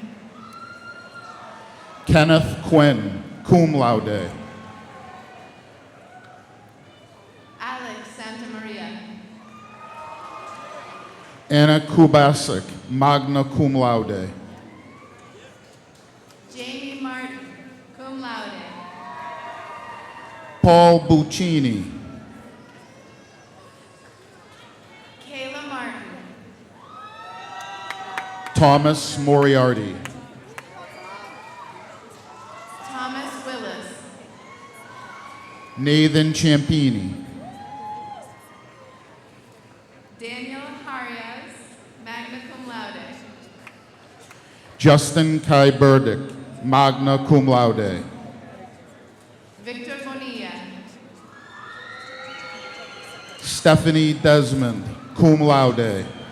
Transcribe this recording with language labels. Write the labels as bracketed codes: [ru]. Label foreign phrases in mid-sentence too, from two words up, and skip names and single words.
[en] Kenneth Quinn, [la] cum laude. [en] Alex Santamaria, Anna Kubasik, [la] magna cum laude. [en] Jamie Martin, [la] cum laude. [en] Paul Buccini. Kayla Martin, Thomas Moriarty. Thomas Willis, Nathan Ciampini. Daniel Harias, [la] magna cum laude. [en] Justin Kai Burdick, [la] magna cum laude. [en] Victor Bonilla, Stephanie Desmond, [la] cum laude.